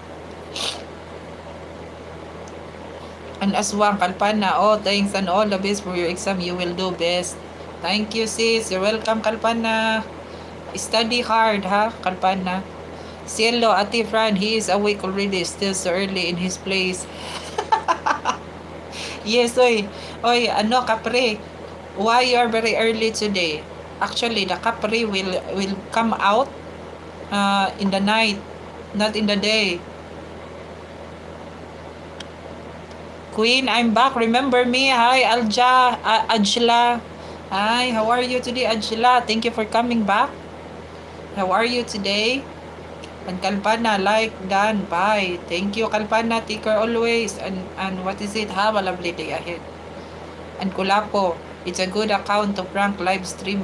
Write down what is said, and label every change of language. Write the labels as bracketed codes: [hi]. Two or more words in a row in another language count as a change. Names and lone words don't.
[en] And Aswang Kalpana, oh, thanks and all the best for your exam. You will do best. Thank you, sis. You're welcome, Kalpana. Study hard, ha, Kalpana. Cielo, Ate Fran, he is awake already. Still so early in his place. Yes, oy. Oy, ano, kapre. Why you are very early today? Actually, the kapre will come out in the night, not in the day. Queen, I'm back. Remember me? Hi, Ajla. Hi, how are you today, Ajla? Thank you for coming back. How are you today? And Kalpana, like, done, bye. Thank you, Kalpana. Take care always. And what is it? Have a lovely day ahead. And Kulapo, it's a good account to prank live stream.